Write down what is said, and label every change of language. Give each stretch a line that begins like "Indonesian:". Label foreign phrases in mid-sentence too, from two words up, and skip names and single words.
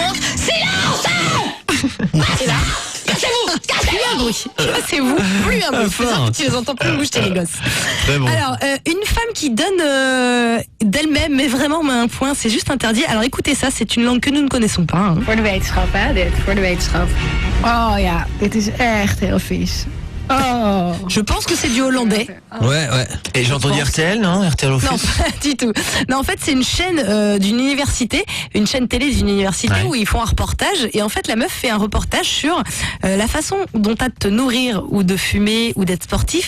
French: Attends, silence! Et là, Plus un bruit. Cassez-vous. Plus un bruit. Tu les entends plus bouger les gosses. Très bon. Alors, une femme qui donne d'elle-même, mais vraiment met un point, c'est juste interdit. Alors écoutez ça, c'est une langue que nous ne connaissons pas. Hein.
Dutch: Voor de wetenschap, hè, dit. Voor de wetenschap. Oh ja, dit is echt heel vies. Oh.
French: Je pense que c'est du hollandais. Ouais. Et j'ai entendu RTL, non? RTL Office. Non, pas du tout. Non, en fait, c'est une chaîne d'une université, une chaîne télé d'une université où ils font un reportage. Et en fait, la meuf fait un reportage sur la façon dont t'as de te nourrir ou de fumer ou d'être sportif.